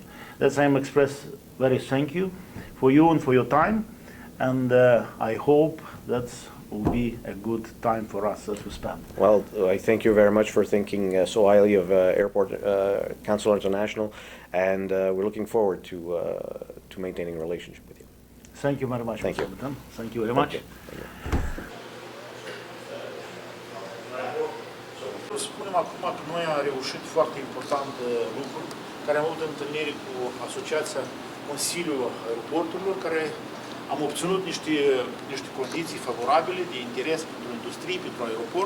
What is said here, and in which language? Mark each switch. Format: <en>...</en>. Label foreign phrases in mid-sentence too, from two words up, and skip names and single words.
<en>That's I am express very thank you for you and for your time, and I hope that will be a good time for us to spend. Well, I thank you very much for thinking so highly of Airport Council International, and we're looking forward to maintaining a relationship with you. Thank you very much. Thank you. Thank you very much.</en> <ro>Spunem acum că noi am reușit foarte important lucru, care am avut întâlniri cu Asociația Consiliului Aeroporturilor, care am obținut niște condiții favorabile de interes pentru industrie, pentru aeroport.</ro>